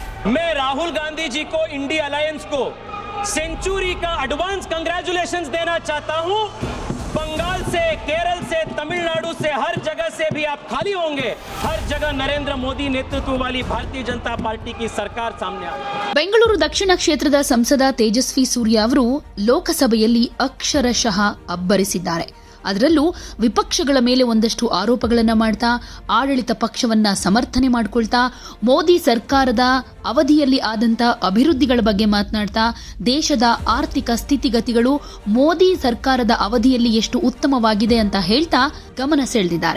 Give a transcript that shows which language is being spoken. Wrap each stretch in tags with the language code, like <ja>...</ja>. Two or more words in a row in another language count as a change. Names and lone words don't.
<hi>मैं राहुल गांधी जी को, इंडिया अलायंस को सेंचुरी का</hi> <en>advance congratulations</en> <hi>देना चाहता हूं। बंगाल से, केरल से, तमिलनाडु से, हर जगह से भी आप खाली होंगे। हर जगह नरेंद्र मोदी नेतृत्व वाली भारतीय जनता पार्टी की सरकार सामने आ रही है।</hi> <kn>ಬೆಂಗಳೂರು ದಕ್ಷಿಣ ಕ್ಷೇತ್ರದ ಸಂಸದ ತೇಜಸ್ವಿ ಸೂರ್ಯ ಅವರು ಲೋಕಸಭೆಯಲ್ಲಿ ಅಕ್ಷರಶಃ ಅಬ್ಬರಿಸಿದ್ದಾರೆ. ಅದರಲ್ಲೂ ವಿಪಕ್ಷಗಳ ಮೇಲೆ ಒಂದಷ್ಟು ಆರೋಪಗಳನ್ನು ಮಾಡ್ತಾ, ಆಡಳಿತ ಪಕ್ಷವನ್ನ ಸಮರ್ಥನೆ ಮಾಡಿಕೊಳ್ತಾ, ಮೋದಿ ಸರ್ಕಾರದ ಅವಧಿಯಲ್ಲಿ ಆದಂಥ ಅಭಿವೃದ್ಧಿಗಳ ಬಗ್ಗೆ ಮಾತನಾಡ್ತಾ, ದೇಶದ ಆರ್ಥಿಕ ಸ್ಥಿತಿಗತಿಗಳು ಮೋದಿ ಸರ್ಕಾರದ ಅವಧಿಯಲ್ಲಿ ಎಷ್ಟು ಉತ್ತಮವಾಗಿದೆ ಅಂತ ಹೇಳ್ತಾ ಗಮನ ಸೆಳೆದಿದ್ದಾರೆ.</kn>